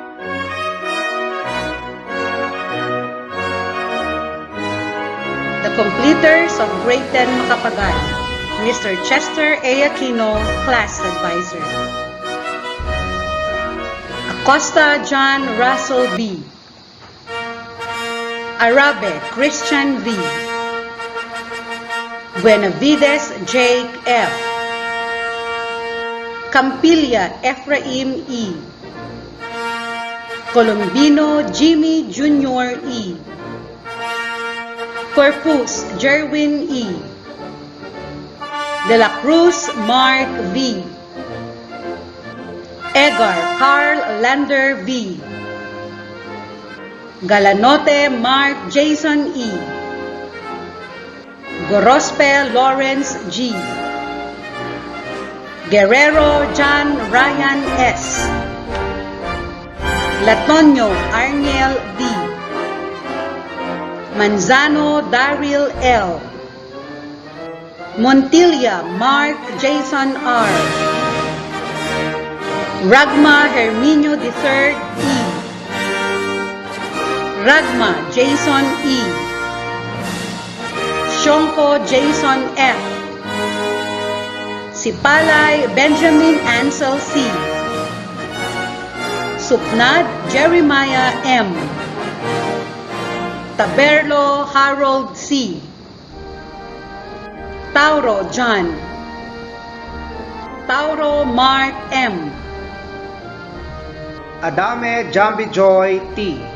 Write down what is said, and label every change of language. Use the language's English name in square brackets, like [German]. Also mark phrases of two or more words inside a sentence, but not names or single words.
[English] The completers of Grade 10 Makapagal, Mr. Chester A. Aquino, Class Advisor. Acosta John Russell B. Arabe Christian V. Buenavides Jake F. Campilia Ephraim E. Colombino Jimmy Jr. E. Corpus Jerwin E. De la Cruz Mark V. Edgar Carl Lander V. Galanote Mark Jason E. Gorospe Lawrence G. Guerrero John Ryan S. Latonio Arniel D. Manzano Daryl L. Montilla Mark Jason R. Ragma Herminio III E. Ragma Jason E. Shonko Jason F. Sipalay Benjamin Ansel C. Supnad Jeremiah M. Taberlo Harold C. Tauro John. Tauro Mark M. Adame Jambi Joy T.